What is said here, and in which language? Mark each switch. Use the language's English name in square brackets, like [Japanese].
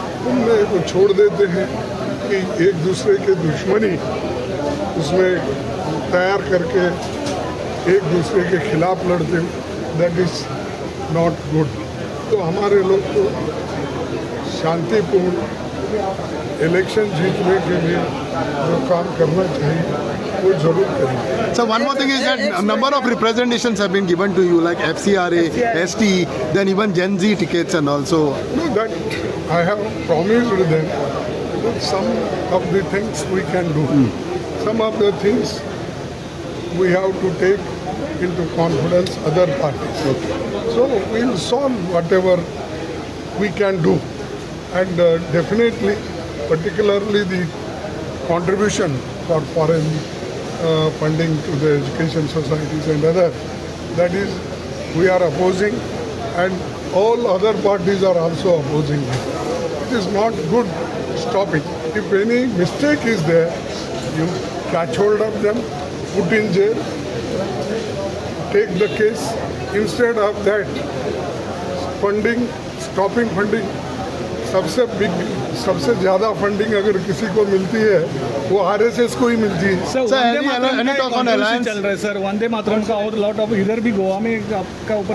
[Hindi] उनमें वो छोड़ देते हैं कि एक दूसरे के दुश्मनी उसमें तैयार करके एक दूसरे के खिलाफ लड़ते हैं, [English] That is not good. [Hindi] तो हमारे लोग को शांतिपूर्ण इलेक्शन जीतने के लिए जो काम करना चाहिए वो जरूर करेंगे। [English] So one more thing is that a number of representations have been given to you like FCRA, ST, then even Gen Z tickets and also. No, that I have promised them that some of the things we can do. Some of the things we have to take into confidence other parties. So we will solve whatever we can do. And definitely, particularly the contribution for foreign funding to the education societies and other, that is we are opposing and all other parties are also opposing it. It is not good. Stop it. If any mistake is there, you catch hold of them, put in jail, take the case. Instead of that, funding, stopping funding, [Hindi] सबसे ज़्यादा funding अगर किसी को मिलती है वो RSS को ही मिलती है। सर चल रहा है सर वंदे मातरम का और लॉट ऑफ इधर भी गोवा में आपका ऊपर।